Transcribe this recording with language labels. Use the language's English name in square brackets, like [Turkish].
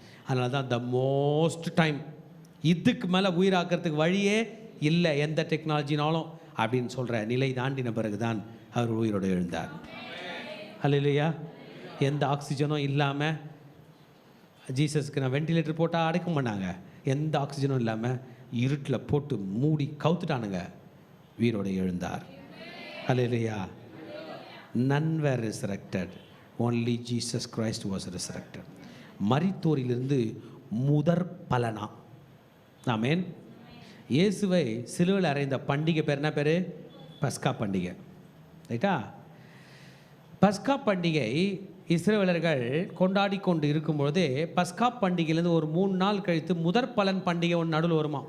[Tamil] அதனால தான் [English] the most time [Tamil] இதுக்கு மேலே உயிராக்கிறதுக்கு வழியே இல்லை எந்த டெக்னாலஜினாலும் அப்படின்னு சொல்கிற நிலை தாண்டின பிறகு தான் அவர் உயிரோடு எழுந்தார். அல்லேலூயா. எந்த ஆக்சிஜனும் இல்லாமல் ஜீசஸ்க்கு நான் வெண்டிலேட்டர் போட்டால் அடைக்க மாட்டாங்க. எந்த ஆக்சிஜனும் இல்லாமல் இருட்டில் போட்டு மூடி கவுத்துட்டானுங்க, உயிரோடு எழுந்தார். அல்லேலூயா. [English] none were resurrected, only Jesus Christ was resurrected. [Tamil] மரித்தோரிலிருந்து முதற் பலனா. ஆமென். இயேசுவை சிலுவையில் அறைந்த பண்டிகை பேர் என்ன பேர்? பஸ்கா பண்டிகை. ரைட்டா? பஸ்கா பண்டிகை இஸ்ரவேலர்கள் கொண்டாடி கொண்டு இருக்கும்பொழுதே பஸ்கா பண்டிகையிலேருந்து ஒரு 3 நாள் கழித்து முதற் பலன் பண்டிகை ஒன்று நடுவில் வருமா.